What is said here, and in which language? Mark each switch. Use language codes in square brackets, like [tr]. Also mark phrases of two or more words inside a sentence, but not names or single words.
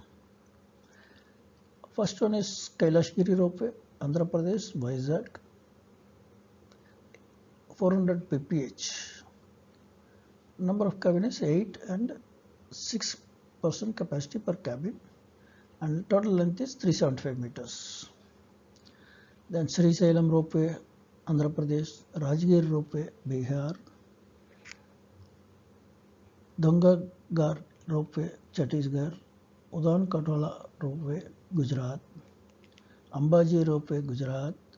[en] First one is Kailashgiri Ropeway, Andhra Pradesh, Vizag, 400 pph. Number of cabin is 8 and 6% capacity per cabin, and total length is 375 meters. Then Srisailam Ropeway, Andhra Pradesh, Rajgir Ropeway, Bihar, Dongagar Ropeway, Chhattisgarh, Udan Katola Ropeway, Gujarat, Ambaji Ropeway, Gujarat,